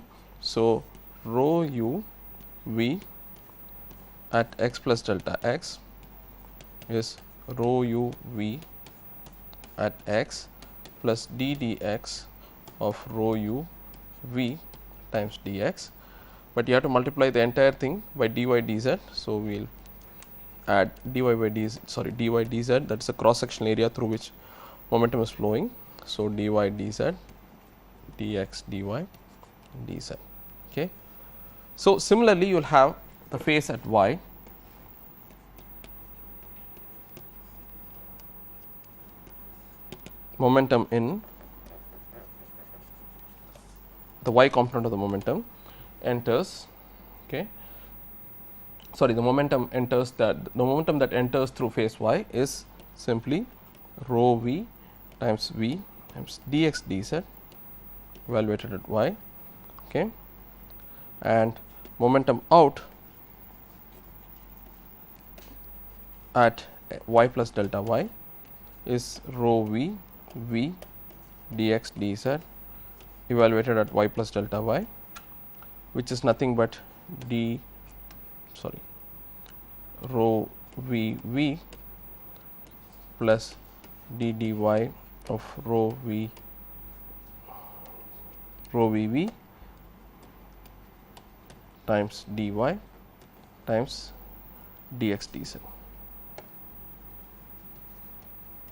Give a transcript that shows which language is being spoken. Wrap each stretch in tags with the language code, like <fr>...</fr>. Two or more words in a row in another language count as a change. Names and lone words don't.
<en>So, rho u v at x plus delta x is rho u v at x plus d dx of rho u v times dx, but you have to multiply the entire thing by dy dz. So, we will add dy by dz, dy dz, that is the cross sectional area through which momentum is flowing. So, dy dz dx dy dz, okay. So, similarly you will have the face at y, momentum in the y component of the momentum enters, okay, sorry, the momentum enters that the momentum that enters through face y is simply rho v times v times dx dz evaluated at y, okay, and momentum out at y plus delta y is rho v v dx dz evaluated at y plus delta y, which is nothing but rho v v plus d dy of rho v v times dy times dx dz.</en>